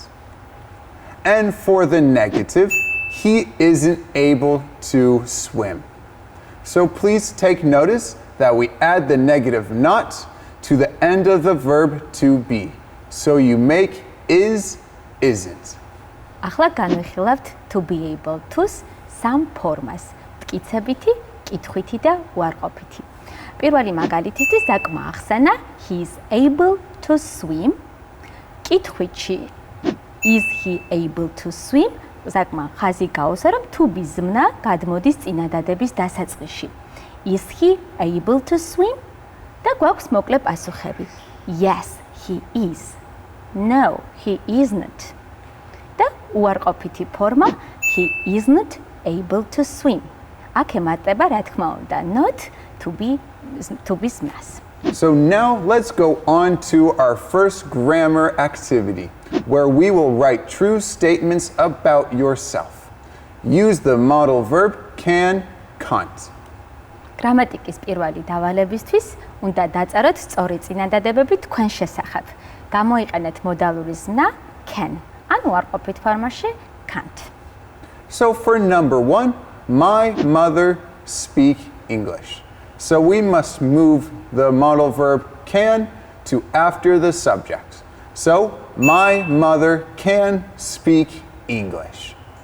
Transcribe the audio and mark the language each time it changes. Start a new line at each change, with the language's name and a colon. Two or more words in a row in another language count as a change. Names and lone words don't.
English: And for the negative, he isn't able to swim. So please take notice that we add the negative not to the end of the verb to be. So you make is, isn't.
Georgian: ახლა განვიხილავთ
English: to be able to-
Georgian: ს სამ ფორმას: მტკიცებითი, კითხვითი და უარყოფითი. პირველი მაგალითისთვის ზაკმა ახსენა
English: he is able to swim.
Georgian: კითხვითში
English: is he able to swim?
Georgian: ზაკმა ხაზი გაუსვა, რომ
English: to be
Georgian: ზმნა გადმოდის წინადადების დასაწყისში.
English: Is he able to swim?
Georgian: და გვაქვს მოკლე პასუხები.
English: Yes, he is. No, he isn't.
Georgian: და უარყოფითი ფორმა
English: he isn't able to swim.
Georgian: აქ ემატება, რა თქმა უნდა,
English: not to be ზმნას. So now let's go on to our first grammar activity, where we will write true statements about yourself. Use the modal verb can, can't.
Georgian: გრამატიკის პირველი დავალებისთვის უნდა დაწეროთ სწორი წინადადებები თქვენ შესახებ. გამოიყენეთ მოდალური ზმნა can, ან უარყოფით ფორმაში can't.
English: So for number 1, my mother speaks English. So we must move the modal verb can to after the subject. So my mother can speak English.